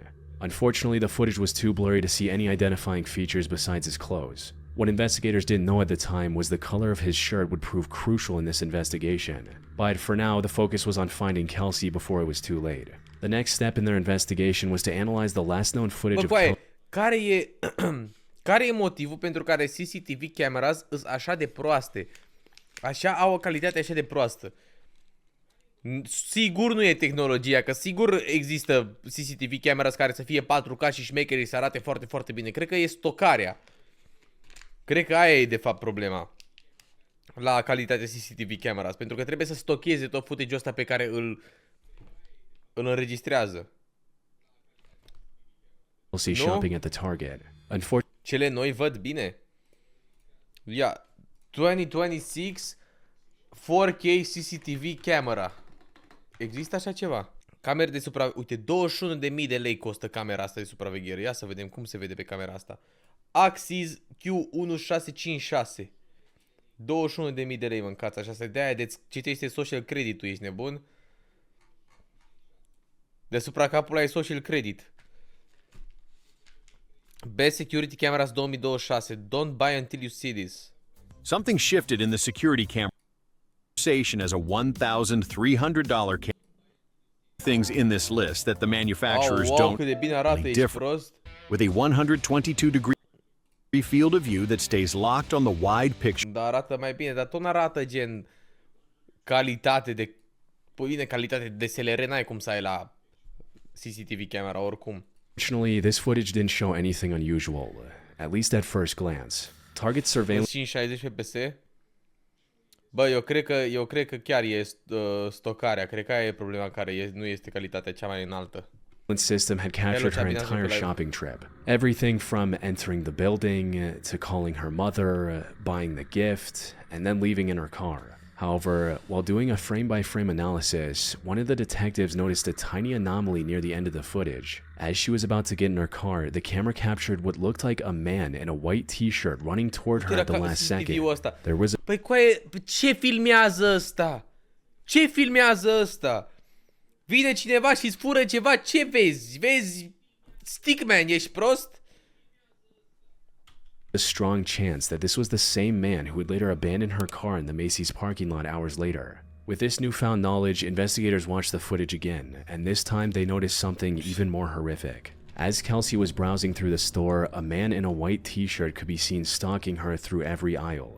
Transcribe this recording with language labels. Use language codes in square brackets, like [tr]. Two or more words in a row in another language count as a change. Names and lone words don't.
[en] Unfortunately, the footage was too blurry to see any identifying features besides his clothes. What investigators didn't know at the time was the color of his shirt would prove crucial in this investigation. But for now, the focus was on finding Kelsey before it was too late. The next step in their investigation was to analyze the last known footage of Kelsey. [ro] Care e motivul pentru care [en] CCTV cameras [ro] sunt așa de proaste? Așa au o calitate așa de proastă. Sigur nu e tehnologia, că sigur există [en] CCTV cameras [ro] care să fie 4K și șmecherii să arate foarte, foarte bine. Cred că e stocarea. Cred că aia e de fapt problema la calitatea [en] CCTV cameras, [ro] pentru că trebuie să stocheze tot footage-ul ăsta pe care îl înregistrează. [en] Shopping at the Target. [ro] Cele noi văd bine. Ia, 2026 [en] 4K CCTV camera. [ro] Există așa ceva? Camere de supraveghere. Uite, 21.000 de lei costă camera asta de supraveghere. Ia să vedem cum se vede pe camera asta. Axis Q1656. 21.000 de lei, mâncați așa. De-aia de-ți citește [en] social credit-ul, [ro] ești nebun? Deasupra capului ai [en] social credit. Best security cameras 2026. Don't buy until you see this. Something shifted in the security camera conversation as a $1,300 camera. Things in this list that the manufacturers don't differ. With a 122-degree field of view that stays locked on the wide picture. [ro] Da, arată mai bine, dar tot arată gen calitate de... Bine, calitate de SLR n-ai cum să ai la [en] CCTV camera [ro] oricum. [en] Fortunately, this footage didn't show anything unusual, at least at first glance. Target surveillance 560 fps. [ro] Bă, eu cred că chiar e stocarea. Cred că aia e problema care nu este calitatea cea mai înaltă. [en] System had captured her entire shopping trip. Everything from entering the building to calling her mother, buying the gift, and then leaving in her car. However, while doing a frame-by-frame analysis, one of the detectives noticed a tiny anomaly near the end of the footage. As she was about to get in her car, the camera captured what looked like a man in a white t-shirt running toward her at the last second. There was a... [ro] Păi ce filmează ăsta? Ce filmează ăsta? Vine cineva și îți fură ceva, ce vezi? Vezi Stickman, ești prost? [en] A strong chance that this was the same man who would later abandon her car in the Macy's parking lot hours later. With this newfound knowledge, investigators watched the footage again, and this time they noticed something even more horrific. As Kelsey was browsing through the store, a man in a white t-shirt could be seen stalking her through every aisle.